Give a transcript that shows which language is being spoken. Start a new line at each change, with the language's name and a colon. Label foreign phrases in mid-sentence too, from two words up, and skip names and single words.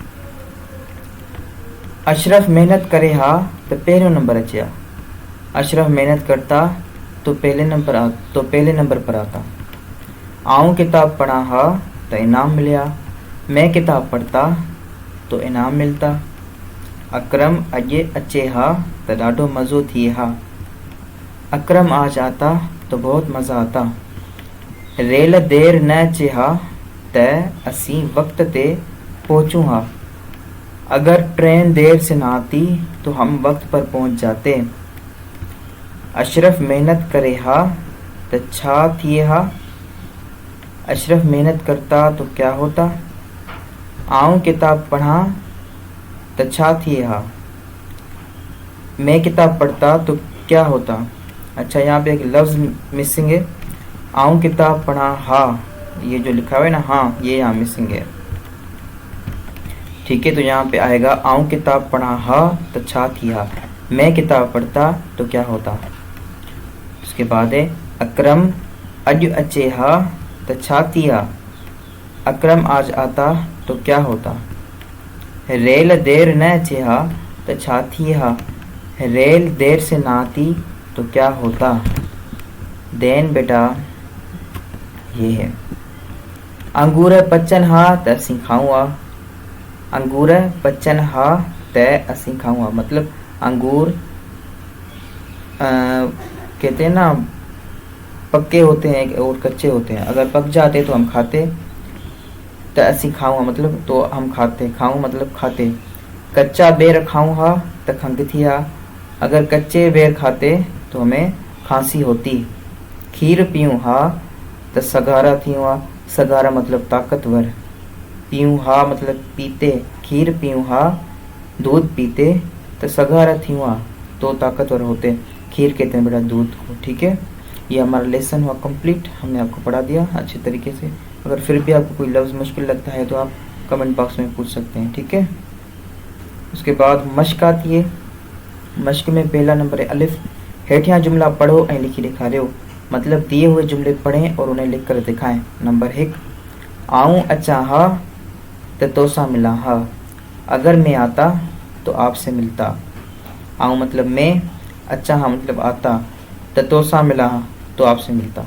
Sindhi: अशरफ मेहनत करे हा तो पहले नंबर अचिया।
Urdu: اشرف محنت کرتا تو پہلے نمبر پر آتا.
Sindhi: आऊँ किताब पढ़ा हा तो इनाम मिलिया।
Urdu: میں کتاب پڑھتا تو انعام ملتا.
Sindhi: अकरम अॼु अचे हा तो ॾाढो मज़ो थिए हा।
Urdu: اکرم آج آتا تو بہت مزہ آتا.
Sindhi: रेल देर न अचे हा त असीं वक्त ते पहुँचूँ हा।
Urdu: اگر ٹرین دیر سے نا آتی تو ہم وقت پر پہنچ جاتے.
Sindhi: अशरफ मेहनत करे हा तो छा थिए हा।
Urdu: اشرف محنت کرتا تو کیا ہوتا.
Sindhi: आऊँ किताब पढ़ा तो छा थिए हा।
Urdu: میں کتاب پڑھتا تو کیا ہوتا. اچھا، یہاں پے ایک لفظ مسنگ ہے.
Sindhi: आऊँ किताब पढ़ा हा,
Urdu: یہ جو لکھا ہوا ہے نا، ہاں، یہ یہاں مسنگ ہے. ٹھیک ہے، تو یہاں پے آئے گا
Sindhi: आऊँ किताब पढ़ा हा तो छा थिया।
Urdu: میں کتاب پڑھتا تو کیا ہوتا. اس کے بعد ہے
Sindhi: अकरम अॼु अचे हा तो छा थिया।
Urdu: اکرم آج آتا تو کیا ہوتا.
Sindhi: रेल देर न अचे हा तो छा थिया।
Urdu: ریل دیر سے نا آتی تو کیا ہوتا. دین بیٹا یہ ہے.
Sindhi: अंगूर पचन हा त असीं खाऊं आ। अंगूर पचन हा त असीं खाऊं आ,
Urdu: مطلب انگور کہتے ہیں نا، پکے ہوتے ہیں اور کچے ہوتے ہیں. اگر پک جاتے تو ہم کھاتے,
Sindhi: त असीं खाऊं
Urdu: مطلب تو ہم کھاتے، کھاؤں مطلب کھاتے.
Sindhi: कच्चा बेर खाऊं हा त खंघ थी हा।
Urdu: اگر کچے بیر کھاتے تو ہمیں کھانسی ہوتی.
Sindhi: खीर पीऊं हा तो सगारा थियूं हा।
Urdu: سگارا مطلب طاقتور.
Sindhi: पीऊं हा
Urdu: مطلب پیتے.
Sindhi: खीर पीऊं हा,
Urdu: دودھ پیتے تو
Sindhi: सगारा थियूं हा,
Urdu: تو طاقتور ہوتے. کھیر کہتے ہیں بیٹا دودھ کو. ٹھیک ہے، یہ ہمارا لیسن ہوا کمپلیٹ، ہم نے آپ کو پڑھا دیا اچھے طریقے سے. اگر پھر بھی آپ کو کوئی لفظ مشکل لگتا ہے تو آپ
English: comment box
Urdu: میں پوچھ سکتے ہیں. ٹھیک ہے، اس کے بعد مشق آتی ہے. مشق میں پہلا نمبر ہے الف.
Sindhi: हेठियां जुमला पढ़ो ऐं लिखी ॾेखारियो,
Urdu: مطلب دیے ہوئے جملے پڑھیں اور انہیں لکھ کر دکھائیں.
Sindhi: नंबर 1, आऊँ अचा हा तो तोसा मिला हा।
Urdu: اگر میں آتا تو آپ سے ملتا. آؤں مطلب میں,
Sindhi: अचा हा
Urdu: مطلب آتا، تو
Sindhi: तोसा मिला हा
Urdu: تو آپ سے ملتا.